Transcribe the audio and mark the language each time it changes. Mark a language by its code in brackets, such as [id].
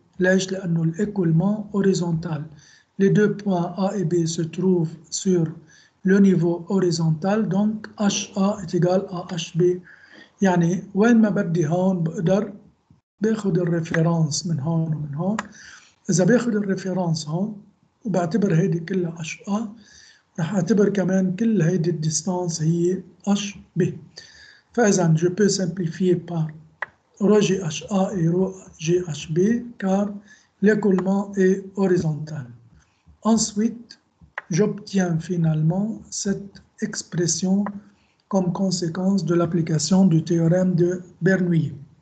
[ar] ليش؟ لأنه [fr] l'écoulement horizontal. Les deux points A et B se trouvent sur le niveau horizontal, donc HA est égal à HB. [ar] يعني وين ما بدي هون بقدر باخد الريفرنس من هون ومن هون. إذا باخد الريفرنس هون وبعتبر هيدي كلها HA، رح أعتبر كمان كل هيدي الديستانس هي HB. [fr] فإذا je peux simplifier par rho GHA et rho GHB car l'écoulement est horizontal. Ensuite, j'obtiens finalement cette expression comme conséquence de l'application du théorème de Bernoulli.